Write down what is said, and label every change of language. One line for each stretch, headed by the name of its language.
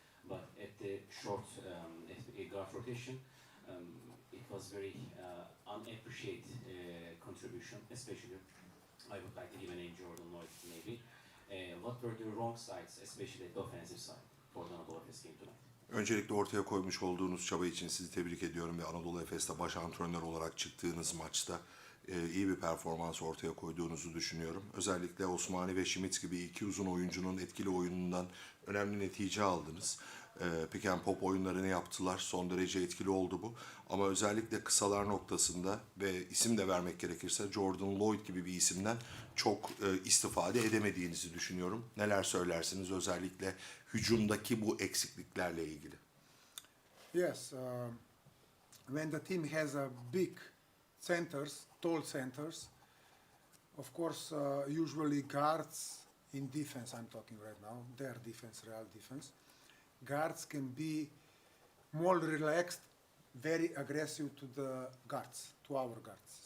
English: But at the short guard rotation, it was very unappreciated contribution, especially I would like to give a name, Jordan Lloyd, maybe. What were the wrong sides, especially at the offensive side, for the Anadolu Efes game tonight?
Turkish: Öncelikle ortaya koymuş olduğunuz çaba için sizi tebrik ediyorum ve Anadolu Efes'te baş antrenör olarak çıktığınız maçta iyi bir performans ortaya koyduğunuzu düşünüyorum. Özellikle Osmani ve Schmitz gibi iki uzun oyuncunun etkili oyunundan önemli netice aldınız. Pick and pop oyunlarını yaptılar. Son derece etkili oldu bu. Ama özellikle kısalar noktasında ve isim de vermek gerekirse Jordan Lloyd gibi bir isimden çok istifade edemediğinizi düşünüyorum. Neler söylersiniz özellikle hücumdaki bu eksikliklerle ilgili?
English: Yes, when the team has a big centers, tall centers, of course, usually guards in defense, I'm talking right now, their defense, real defense, guards can be more relaxed, very aggressive to the guards, to our guards.